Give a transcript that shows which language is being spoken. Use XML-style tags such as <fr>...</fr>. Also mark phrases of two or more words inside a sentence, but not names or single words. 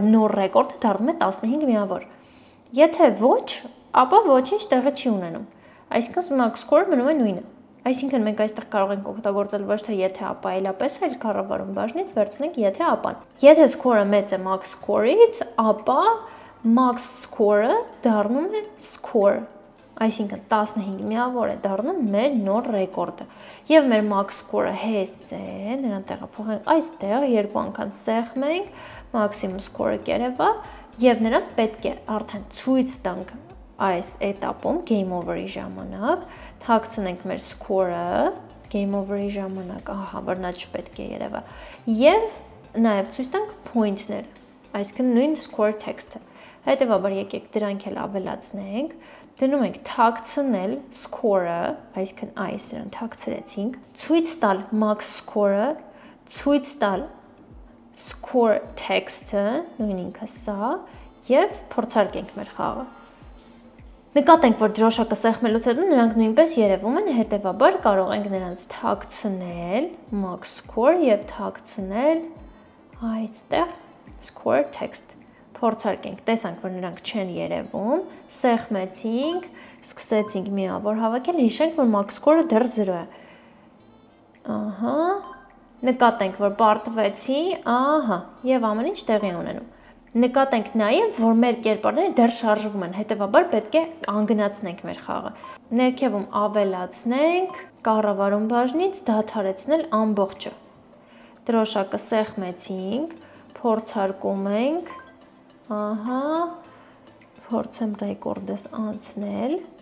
<hy>նոր ռեկորդը դառնում է 15 միավոր։ Եթե ոչ, ապա ոչինչ տեղի չի ունենում։ Այսինքն</hy> <en>max score-ը</en> <hy>մնում է նույնը։ Այսինքն մենք այստեղ կարող ենք օգտագործել ոչ թե եթե ապա այլապես, այլ կառավարում բաժնից վերցնենք եթե ապան։ Եթե score-ը մեծ է</hy> <en>max score-ից,</en> <hy>ապա</hy> <en>max score-ը</en> <hy>դառնում է score, այսինքն 15 միավոր է դառնում մեր նոր ռեկորդը։ Եվ մեր</hy> <en>max score-ը</en> <hy>հեզ է, նրան տեղափոխենք այստեղ, երկու անգամ սեղմենք,</hy> <en>maximum score-ը</en> <hy>կերևա, եւ նրան պետք է արդեն ցույց տանք այս этаպում</hy> <en>game over-ի</en> <hy>ժամանակ, թաքցնենք մեր score-ը,</hy> <en>game over-ի</en> <hy>ժամանակ, ահա, որ նա չպետք է երևա, եւ նաեւ ցույց տանք point-ները, այսինքն նույն</hy> <en>score text-ը։</en> <hy>Հետևաբար եկեք դրանք էլ ավելացնենք, դնում ենք թաքցնել score-ը, այսինքն այս իրան թաքցրեցինք, ցույց տալ</hy> <en>max score-ը,</en> <hy>ցույց տալ</hy> <en>score text-ը,</en> <hy>նույն ինքը սա, եւ փորձարկենք մեր խաղը։ Նկատենք, որ դրոշակը սեղմելուց հետո նրանք նույնպես երևում են, հետևաբար կարող ենք նրանց թաքցնել</hy> <en>max score</en> <hy>եւ թաքցնել այստեղ</hy> <en>score text։</en> <hy>Փորձարկենք, տեսանք, որ նրանք չեն երևում, սեղմեցինք, սկսեցինք միավոր հավաքել, հիշենք, որ</hy> <en>max score-ը</en> <hy>դեռ 0 է։ Ահա, նկատենք, որ պարտվեցի, ահա, եւ ամեն ինչ տեղի ունենում։ Նկատենք նաև, որ մեր կերպարները դեռ շարժվում են, հետևաբար պետք է կանգնացնենք մեր խաղը։ Ներքևում ավելացնենք, կառավարում բաժնից դադարեցնել ամբողջը։ Դրոշակը սեղմեցինք, փորձարկում ենք, ահա, փորձեմ ռեկորդս անցնել։</hy>